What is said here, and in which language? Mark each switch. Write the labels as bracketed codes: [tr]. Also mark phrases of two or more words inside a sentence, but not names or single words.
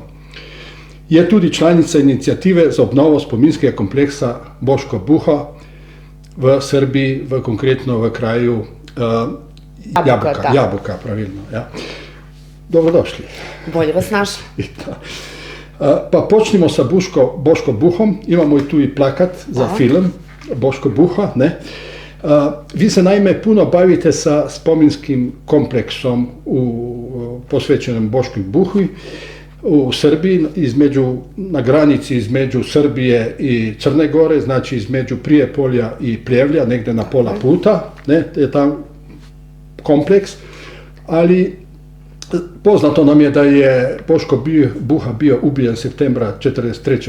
[sl] Je tudi članica inicijative za obnovo spominskega kompleksa Boško Buha v Srbiji, konkretno v kraju Jabuka, pravilno. Ja. Dobrodošli. [sr] Bolje vas našli. Pa počnimo sa Boško Buhom. Imamo i tu i plakat za film Boško Buha. Vi se naime puno bavite sa spominskim kompleksom posvećenom Bošku Buhi u Srbiji, na granici između Srbije i Crne Gore, znači između Prijepolja i Pljevlja, negde na pola puta, [sl] je tam kompleks, [sr] ali poznato nam je da je Boško Buha bio ubijen septembra 1943.